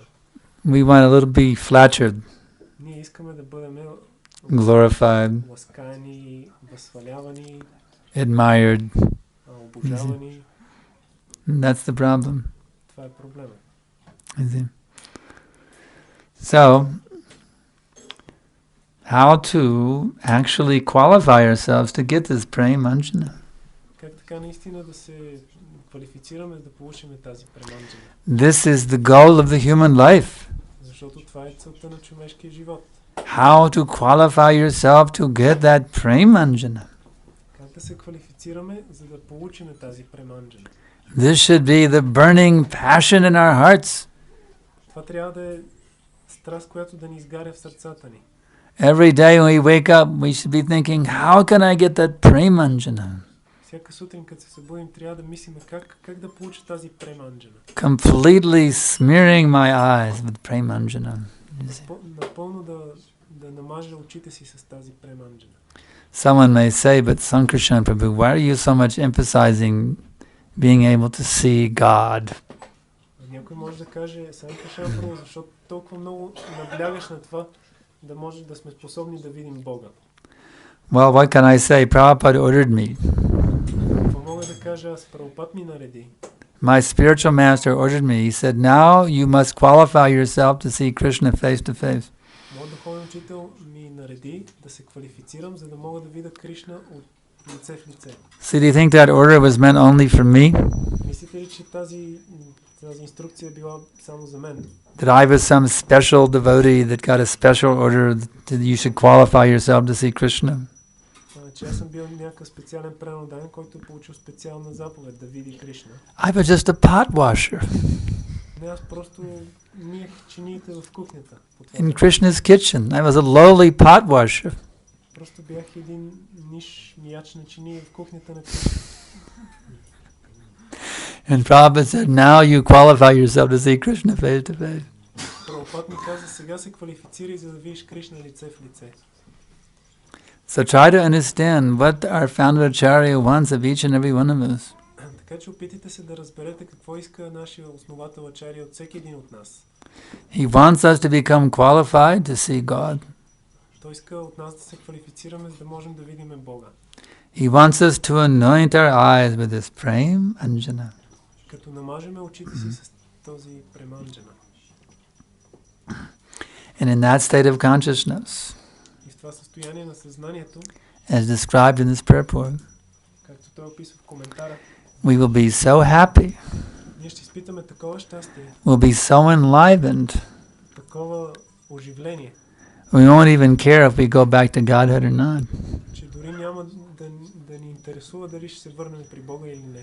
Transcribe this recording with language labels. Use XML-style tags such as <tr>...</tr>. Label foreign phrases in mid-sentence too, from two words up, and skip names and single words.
<en>we want a little be flattered,</en> <bg>ние искаме да бъдем</bg> <en>glorified,</en> <bg>ласкани, възхвалявани,</bg> <en>admired.</en> <bg>обожавани.</bg> <en>That's the problem.</en> <bg>Това е проблема.</bg> <en>So, how to actually qualify ourselves to get this</en> <sa>Prem Anjana?</sa> <bg>Как така наистина да се квалифицираме да получим тази</bg> <sa>Prem Anjana?</sa> <en>This is the goal of the human life.</en> <bg>Защото това е целта на човешкия живот.</bg> <en>How to qualify yourself to get that</en> <sa>Prem Anjana?</sa> <bg>Как да се квалифицираме, за да получим тази</bg> <sa>Prem Anjana?</sa> <en>This should be the burning passion in our hearts.</en> <bg>Това трябва да е страст, която да ни изгаря в сърцата ни.</bg> <en>Every day when we wake up, we should be thinking, how can I get that</en> <sa>Prem Anjana?</sa> <bg>Всяка сутрин, като се събудим, трябва да мислим как да получа тази</bg> <sa>Prem Anjana.</sa> <en>Completely smearing my eyes with</en> <sa>Prem Anjana.</sa> <bg>Напълно да намажа очите си с тази</bg> <sa>Prem Anjana.</sa> <en>Someone may say, but Sankarshan Prabhu, why are you so much emphasizing being able to see God?</en> <bg>Някой може да каже, Санкаршан Прабhu, защото толкова много наблягаш на това, да може да сме способни да видим Бога.</bg> <en>Well, what can I say? Prabhupada ordered me.</en> <bg>Какво мога да кажа? Аз Прабхупад ми нареди.</bg> <en>My spiritual master ordered me. He said, now you must qualify yourself to see Krishna face to face.</en> <bg>Моят духовен учител ми нареди да се квалифицирам, за да мога да видя Кришна от лице в лице.</bg> <en>So do you think that order was meant only for me?</en> <bg>Мислите ли, че тази инструкция била само за мен?</bg> <en>That I was some special devotee that got a special order that you should qualify yourself to see Krishna?</en> <bg>Че аз съм бил някакъв специален преданен, който е получил специална заповед да види Кришна.</bg> <en>I was just a pot washer</en> <bg>Не, аз просто миех чиниите в кухнята.</bg> <en>in Krishna's kitchen. I was a lowly pot washer.</en> <bg>Просто бях един ниш мияч на чинии в кухнята на Кришна.</bg> <en>And Prabhupada said, now you qualify yourself to see Krishna face to face.</en> <bg>Прабхупад ми каза, сега се квалифицирай, за да видиш Кришна лице в лице.</bg> <en>So try to understand what our founder Acharya wants of each and every one of us.</en> <bg>Така че опитайте се да разберете какво иска нашия основател Ачария от всеки един от нас.</bg> <en>He wants us to become qualified to see God.</en> <bg>Той иска от нас да се квалифицираме, за да можем да видим Бога.</bg> <en>He wants us to anoint our eyes with this</en> <sa>prem anjana.</sa> <bg>Като намажеме очите си с този преманджана.</bg> <en>And in that state of consciousness,</en> <bg>И в това състояние на съзнанието,</bg> <en>as described in this purport,</en> <bg>както той описва в коментара,</bg> <en>we will be so happy,</en> <bg>ние ще изпитаме такова щастие,</bg> <en>we'll be so enlivened,</en> <bg>такова оживление,</bg> <en>we won't even care if we go back to Godhead or not.</en> <bg>че дори няма да ни интересува дали ще се върнем при Бога или не.</bg>